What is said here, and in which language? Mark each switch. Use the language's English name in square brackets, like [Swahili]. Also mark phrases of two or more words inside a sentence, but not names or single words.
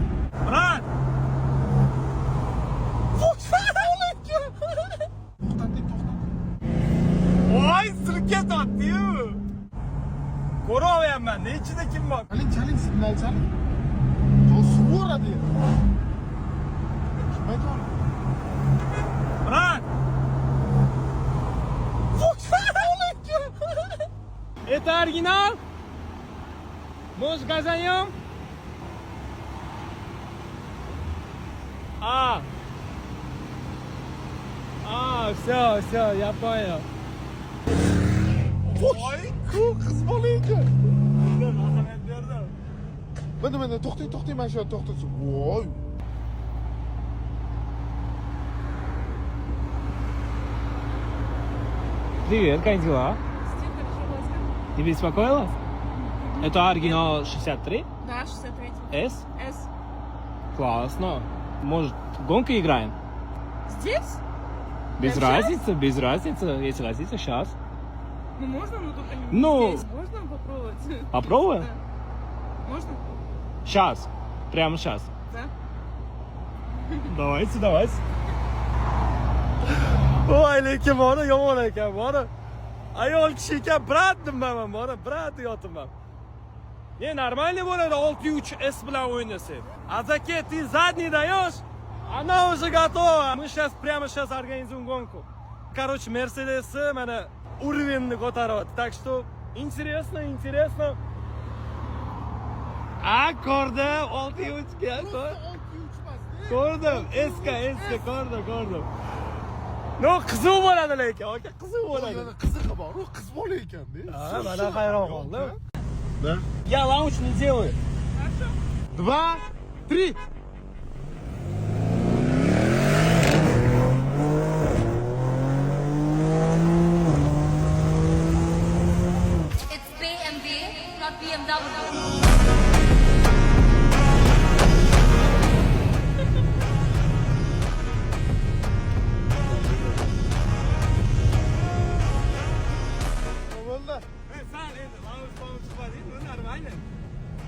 [Uzbek] Brat! Voy, sirka tortdi-yu. Ko'raverman, ichida kim bor? Chaling, signal chaling. Suv uradi. Kim aytadi? Brat! [Russian] Это оригинал? Может, газанем? Все, я понял. [Uzbek] Voy, qiz bola ekan. Mana to'xtang, mana shu to'xtasin. Voy. [Russian] Привет, как дела? Не беспокоилась? Это оригинал 63? Да, 63. S? С. Классно. Может, гонку играем? Здесь? Без Прямо разницы, есть разница, сейчас. Ну можно, но только не Ну. здесь. Можно попробовать? Попробуем? Да. Можно? Сейчас. Прямо сейчас. Да. Давайте. [Uzbek] Voy, lekin bora yomon ekan, bora. Ayol kishi ekan, brat demayman, bora, brat yotaman. [Russian] Не, нормально [Uzbek] bo'ladi 6.3 S bilan o'ynasak. [Russian] А зачем ты задний даешь? Она уже готова. Мы сейчас прямо сейчас организуем гонку. [Uzbek] Короче, Mercedes mana уровень ko'taryapti. [Russian] Так что интересно. [Uzbek] Ko'rdim, 6.3 ga. Ko'rdim, S-ga, ko'rdim. No, qiziq bo'ladi lekin, aka, qiziq bo'ladi. Qizig'i bor, u qiz bola ekan-da. Ha, mana hayron qoldim. [Russian] Да. Я лаунч не делаю. 2, 3. [English] It's BMW, not BMW. [Uzbek] Bo'ldi. Sen endi launch chiqmading, bu нормально.